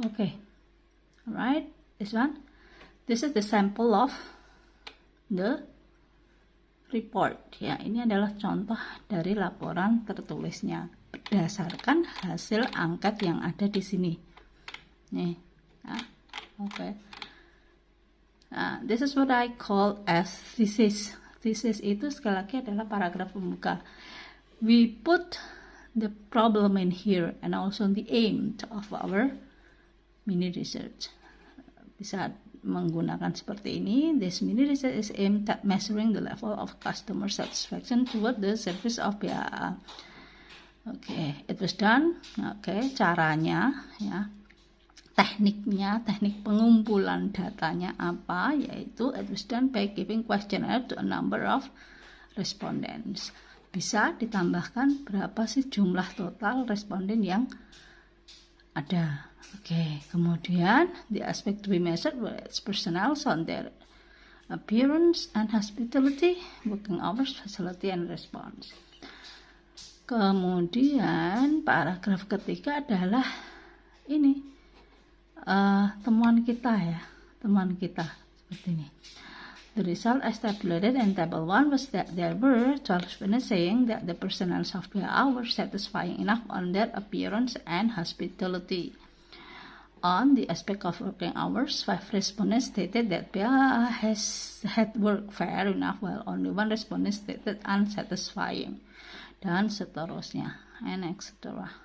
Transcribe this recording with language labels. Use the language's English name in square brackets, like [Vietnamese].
[English] Oke, alright, this is the sample of the report ya. [Indonesian] Ini adalah contoh dari laporan tertulisnya berdasarkan hasil angkat yang ada di sini nih ya. [English] Oke, nah, this is what I call as thesis. [Indonesian] Thesis itu sekali lagi adalah paragraf pembuka. [English] We put the problem in here and also the aim of our mini research. [Indonesian] Bisa menggunakan seperti ini. [English] This mini research is aimed at measuring the level of customer satisfaction toward the service of BAA. Oke, it was done. Oke, [Indonesian] caranya ya, teknik pengumpulan datanya apa, yaitu [English] it was done by giving questionnaire to a number of respondents. [Indonesian] Bisa ditambahkan berapa sih jumlah total responden yang ada. [English] Oke, kemudian the aspect to be measured were its personnel on their appearance and hospitality, working hours, facility, and response. [Indonesian] Kemudian paragraf ketiga adalah ini temuan kita seperti ini. [English] The result as tabulated in table 1 was that there were 12 witnesses saying that the personnel of PAA were satisfying enough on their appearance and hospitality. On the aspect of working hours, 5 respondents stated that PAA had worked fair enough, while only 1 respondent stated unsatisfying, [Indonesian] dan seterusnya, [English] and etc.